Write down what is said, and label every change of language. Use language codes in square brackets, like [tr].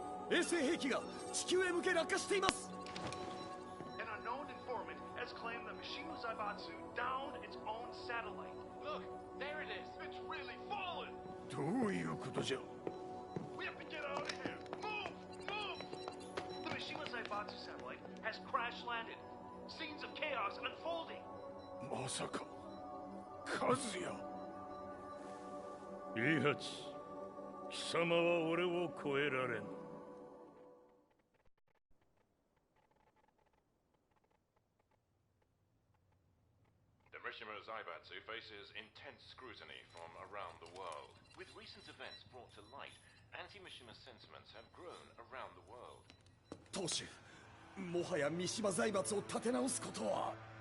[ja] 衛星兵器が地球へ向け落下しています。 [en] An unknown informant has claimed that Mishima Zaibatsu downed its own satellite. Look, there it is. It's really fallen. [ja] どういうことじゃ。 [en] We have to get out of here. Move, move. The Mishima Zaibatsu satellite has crash landed. Scenes of chaos unfolding. [ja] まさか、和也。イハチ。貴様は俺を超えられん。 [en] The Mishima Zaibatsu faces intense scrutiny from around the world. With recent events brought to light, anti-Mishima sentiments have grown around the world. [ja] 当主、もはや三島財閥を立て直すことは。